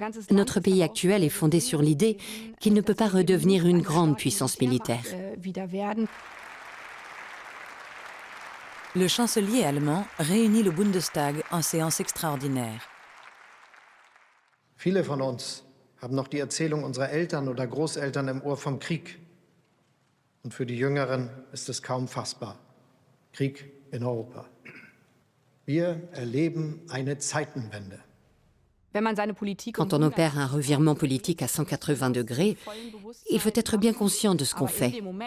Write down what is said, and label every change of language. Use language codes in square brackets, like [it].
[fr] Notre pays actuel est fondé sur l'idée qu'il ne peut pas redevenir une grande puissance militaire. Le chancelier allemand réunit le Bundestag en séance extraordinaire. [de] Viele von uns haben noch die Erzählung unserer Eltern oder Großeltern im Ohr vom Krieg. Und für die Jüngeren ist es kaum fassbar. Krieg in Europa. Wir erleben eine Zeitenwende. [fr] Quand on opère un revirement politique à 180 degrés, il faut être bien conscient de ce qu'on fait.